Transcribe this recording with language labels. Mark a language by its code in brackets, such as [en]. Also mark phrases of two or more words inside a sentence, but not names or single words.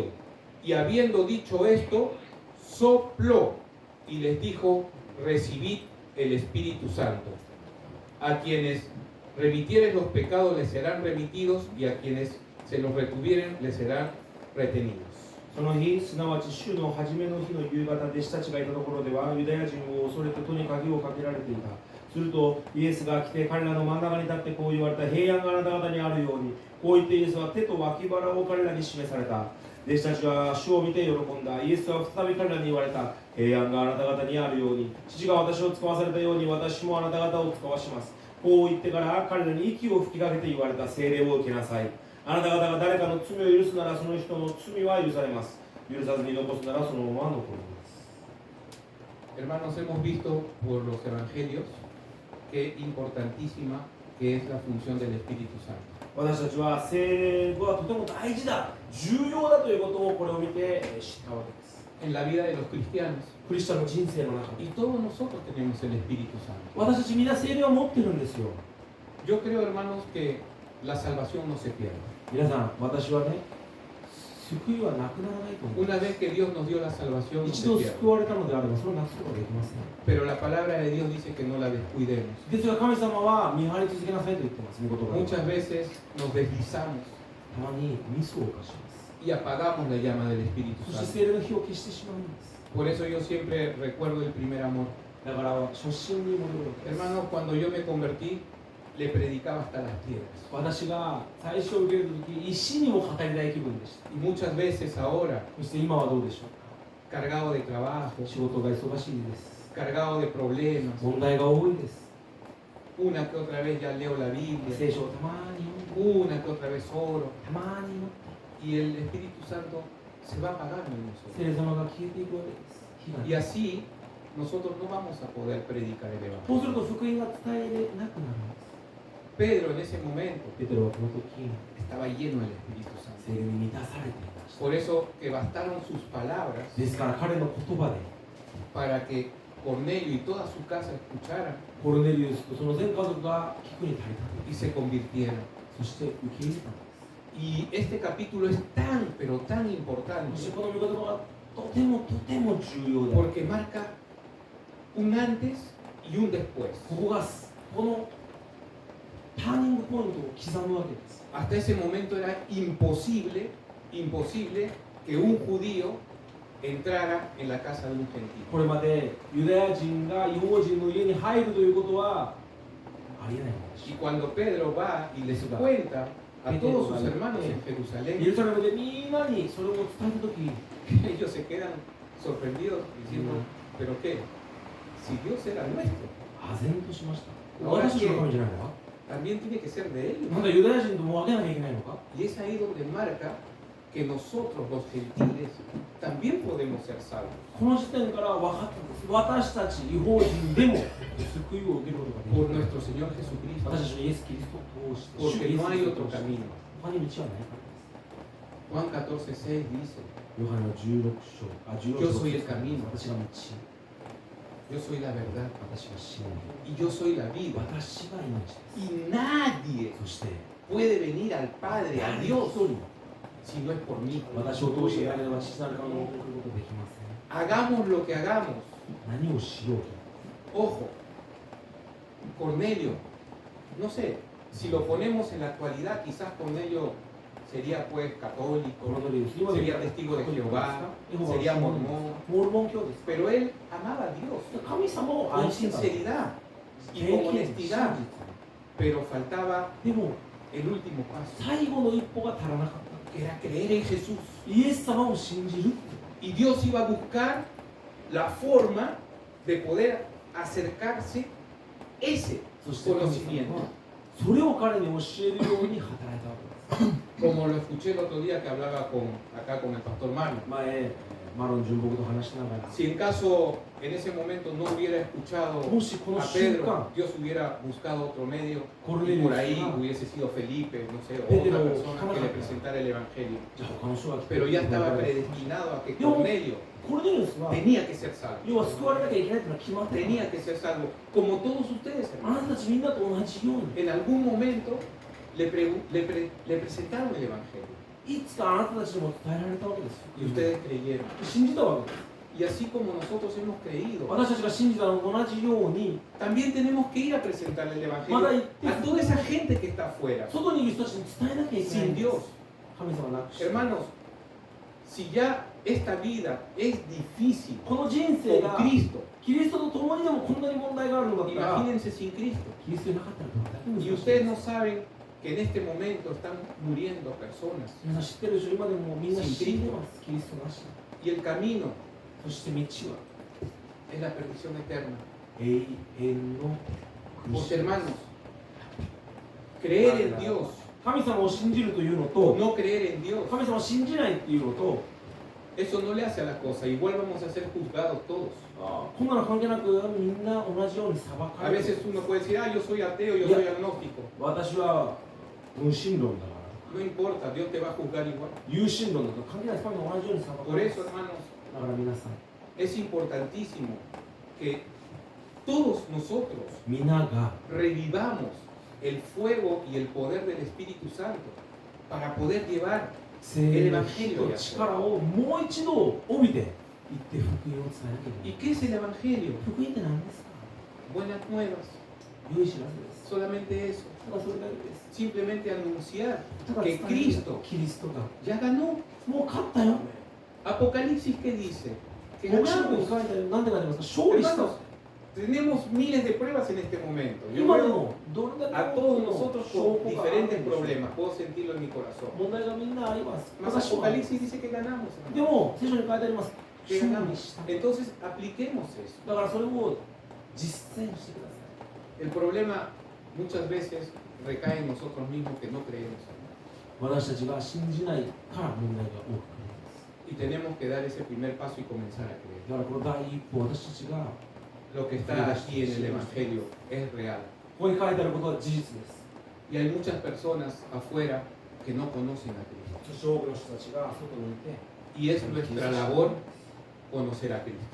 [es] Y habiendo dicho esto, sopló y les dijo: recibid el Espíritu Santo. A quienes remitieres los pecados les serán remitidos, y a quienes se los retuvieren les serán retenidos. [ja] その日、すなわち週の初めの日の夕方、弟子たちがいたところでは、ユダヤ人を恐れて戸に鍵をかけられていた。すると、イエスが来て彼らの真ん中に立ってこう言われた。平安があなた方にあるように。こう言ってイエスは手と脇腹を彼らに示された。弟子たちは主を見て喜んだ。イエスは再び彼らに言われた。平安があなた方にあるように。父が私を使わされたように、私もあなた方を使わします。こう言ってから彼らに息を吹きかけて言われた。聖霊を受けなさい。あなた方が誰かの罪を許すなら、その人の罪は許されます。許さずに残すなら、そのまま残ります。 [es] Hermanos, hemos visto por los evangelios qué importantísima que es la función del Espíritu Santo. [ja] 私たちは聖霊はとても大事だ、重要だということをこれを見て知ったわけです。 [es] En la vida de los cristianos. [ja] クリスチャンの人生の中 [es] Y [ja] で [es] todos nosotros tenemos el Espíritu Santo. [ja] 私たちみんな聖霊を持ってるんですよ。 [es] Yo creo, hermanos, que la salvación no se pierde. [ja] 皆さん、私はね、救いはなくならないと思う。 [es] Una vez que Dios nos dio la salvación, no [ja] 一 [es] se [ja] 度 [es] pierde. [ja] 救われたのであれば、それをなくすことはできません。 Pero la palabra de Dios dice que no la descuidemos. ですが神様は見張り続けなさいと言ってます。御言葉で [es] Muchas veces nos deslizamos [ja] たまにミスを犯します。 [es] y apagamos la llama del Espíritu [ja] そして [es] Santo. [ja] 聖霊の火を消してしまうんです。 [es] Por eso yo siempre recuerdo el primer amor. [ja] だから初心に戻るわけです。 [es] Hermanos, cuando yo me convertí, le predicaba hasta las piedras. [ja] 私が最初受けるとき、石にも語りたい気分でした。 [es] Y muchas veces ahora, [ja] そして今はどうでしょう [es] cargado de trabajo, [ja] か。仕事が忙しいです。 [es] cargado de problemas, [ja] 問題が多いです。 [es] una que otra vez ya leo la [ja] 聖 [es] Biblia, [ja] 書をたまに読んで、 [es] una que otra vez oro, [ja] たまに祈って、 [es] y el Espíritu Santo se va apagando en [ja] 聖 [es] nosotros. [ja] 霊様が消えていくわけです。火が [es] Y así nosotros no vamos a poder predicar el [ja] そうする [es] Evangelio. [ja] と福音が伝えれなくなるんです。 [es] Pedro en ese momento [ja] ペテロはこの時、 [es] estaba lleno del Espíritu [ja] 聖 [es] Santo. [ja] 霊に満たされていました。 [es] Por eso que bastaron sus palabras [ja] ですから彼の言葉で、 [es] para que Cornelio y toda su casa escucharan [ja] コルネリウスとその全家族が聞くに足りたと。 [es] y se convirtieran. [ja] そして受け入れたんです。 [es] Y este capítulo es tan, pero tan [ja] そ [es] importante [ja] してこの御言葉がとてもとても重要で、 [es] porque marca un antes y un después. [ja] ここがこのターニングポイントを刻むわけです。 [es] Hasta ese momento era imposible que un judío entrara en la casa de un gentil. [ja] これまでユダヤ人が違法人の家に入るということはありえないものでし [es] Y cuando Pedro va y les cuenta a todos sus hermanos en [ja] た。エ [es] Jerusalén, [ja] ルサレムでみんなにそれを伝えたとき、 [es] ellos se quedan sorprendidos diciendo, ¿pero qué? Si Dios era nuestro, [ja] 唖然としました。俺私たちの神じゃないのか？ [es] también tiene que ser de [ja] なん [es] ellos. [ja] かユダヤ人とも分けなきゃいけないのか？ [es] Y es ahí donde marca que nosotros los gentiles también podemos ser salvos. [ja] この時点から分かったんです。私たち違法人でも救いを受けることができ [es] Por [ja] る。 [es] nuestro Señor Jesucristo. [ja] 私たちのイエス・キリストを通して、 [es] Porque no hay otro camino. [ja] 他に道はないからです。 [es] Juan 14:6 dice, [ja] ヨハネの16章、16 [es] Yo [ja] 章 [es] soy el camino. [ja] 私が道、 [es] Yo soy la verdad [ja] 私が真理、 [es] y yo soy la vida. [ja] 私が命です。 [es] Y nadie [ja] そして [es] puede venir al Padre, a [ja] 誰一 [es] Dios, [ja] 人 [es] si no es por mí. [ja] 私を通して誰では父なる神を送ることできません。 [es] Hagamos lo que hagamos. [ja] 何をしようと。 [es] Ojo, Cornelio, no sé, si lo ponemos en la actualidad, quizás Cornelio sería pues [ja] この [es] católico, [ja] 通り、今で [es] sería testigo de Jehová, sería mormón, [ja] モルモン教です。 [es] pero él amaba a Dios [ja] 神様を [es] con [ja] 愛してた。 [es] sinceridad y [ja] 経 [es] con [ja] 験、真 [es] honestidad, [ja] 実。 [es] pero faltaba [ja] でも [es] el último paso, [ja] 最後の一歩が足らなかっ [es] que era creer en Jesús. [ja] た。イエス様を信じる。 [es] Y Dios iba a buscar la forma de poder acercarse ese [ja] そして神様 [es] conocimiento. [ja] はそれを彼に教えるように働いたわけです。 [es] Como lo escuché el otro día que hablaba acá con el pastor Mario. [ja] 前、マロン純木と話しながら、 [es] Si en caso en ese momento no hubiera escuchado [ja] もしこの [es] a [ja] 瞬 [es] Pedro, [ja] 間、 [es] Dios hubiera buscado otro medio y Cornelio por ahí estaba- hubiese sido Felipe, no sé, o Pedro, otra persona que le Jonathan. presentara el Evangelio. [ja] じゃあ他の人が来て [es] Pero ya estaba [ja] こ [es] predestinado a que Yo- Cornelio [ja] れでですは、 [es] tenía que ser salvo. [ja] 要は救われなきゃいけないというのは決まってた。 [es] Tenía que ser salvo, como todos ustedes, [ja] あな [es] hermanos. [ja] たたちみんなと同じように、 [es] En algún momento le presentaron el Evangelio [ja] いつかあなたたちにも伝えられたわけです。 [es] y ustedes creyeron. [ja] 信じたわけです。 [es] Y así como nosotros hemos creído, [ja] 私たちが信じたのと同じように、 [es] también tenemos que ir a presentarle el Evangelio a toda esa gente que está afuera, [ja] 外にいる人たちに伝えなきゃいけないん [es] sin [ja] です。 [es] Dios. [ja] 神様なくして。 [es] Hermanos, si ya esta vida es difícil [ja] この人生 [es] con [ja] が [es] Cristo, [ja] キリストと共にでもこんなに問題があるのだったら、 [es] imagínense sin Cristo. [ja] キリストいなかったらどれだけ難し [es] Y [ja] い [es] ustedes [ja] で [es] no [ja] す。 [es] saben que en este momento están muriendo personas [ja] 皆さん知ってるでしょ、今でもみんな死んでます。キリストなしで。 [es] y el camino [ja] そして道は [es] es la perdición eterna. [ja] 永遠の苦 [es] Pues [ja] しみ。 [es] hermanos, creer en Dios [ja] 神様を信じるというの [es] o [ja] と、 [es] no creer en Dios, [ja] 神様を信じないっていうのと、 [es] eso no le hace a la cosa. Igual vamos a ser juzgados todos. [ja] こんなの関係なくみんな同じように裁か [es] A [ja] れる。 [es] veces uno puede decir, ah, yo soy ateo, yo soy agnóstico. [ja] 私は無神論だから。 [es] No importa, Dios te va a juzgar igual. [ja] 有神論だと関係ないです。神が同じように裁か [es] Por [ja] れる。 [es] eso, hermanos, [ja] だから皆さん、 [es] es importantísimo que todos nosotros [ja] 皆が [es] revivamos el fuego y el poder del Espíritu Santo para poder llevar [ja] 聖霊の火と力をもう一度帯びて行って福音を伝えなきゃい [es] ¿Y [ja] けない。 [es] qué es el Evangelio? [ja] 福音って何ですか？ [es] Buenas nuevas, [ja] 良い知らせです。 [es] solamente eso. [ja] ただそれだけです。 [es] Simplemente anunciar [ja] ただ [es] que [ja] 伝える [es] Cristo [ja] キリストが [es] ya ganó. [ja] もう勝ったよ。 [es] Apocalipsis, ¿qué dice? Que [ja] 黙示録に [es] ganamos. [ja] 書いてある。何で書いてますか？勝利した。 [es] Hermanos, tenemos miles de pruebas en este momento. Yo [ja] 今で [es] veo [ja] もどれだけ [es] a [ja] 多 [es] todos [ja] くの [es] nosotros [ja] 証 [es] con [ja] 拠があるん [es] diferentes [ja] でしょう。 [es] problemas. Puedo sentirlo en mi corazón. [ja] 問題がみんなあります。 [es] Mas [ja] 私は [es] Apocalipsis dice que ganamos. [ja] で [es] hermano. [ja] も聖書に書いてあります。 [es] Que [ja] 勝利 [es] ganamos. [ja] した。 [es] Entonces apliquemos eso. [ja] だからそれを実践してください。 [es] El problema muchas veces recae en nosotros mismos que no creemos. [ja] 私たちが信じないから問題が多くなります。 [es] Y tenemos que dar ese primer paso y comenzar a creer. [ja] だからこの第一歩、私たちが [es] Lo que está aquí en el Evangelio es real. [ja] ここに書いてあることは事実です。 [es] Y hay muchas personas afuera que no conocen a Cristo. [ja] そして多くの人たちが外にいて、 [es] Y es nuestra labor conocer a Cristo.